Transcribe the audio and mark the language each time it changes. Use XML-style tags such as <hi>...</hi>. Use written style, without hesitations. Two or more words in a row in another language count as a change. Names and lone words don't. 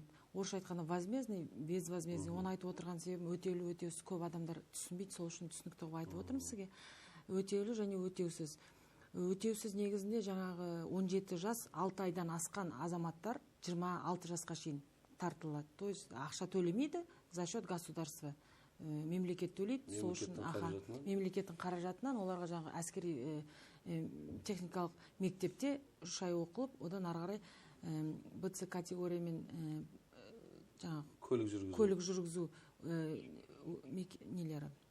<kk>Орысша айтқанда</kk> <ru>возмездный, безвозмездный.</ru> <kk>Оны айтып отырған себебім өтеулі, өтеусіз көп адамдар түсінбейді, сол үшін түсінікті қылып айтып отырмын сізге. Өтеулі және өтеусіз. Өтеусіз негізінде жаңағы 17 жас 6 айдан асқан азаматтар 26 жасқа шейін тартылады.</kk> <ru>То есть</ru> <kk>ақша төлемейді</kk> <ru>за счет государства.</ru> <kk>мемлекет төлейді, сол үшін мемлекеттің қаражатынан оларға жаңағы әскери техникалық мектепте 3 ай оқылып, одан ары қарай БЦ категориямен жаңағы көлік жүргізу нелері</kk>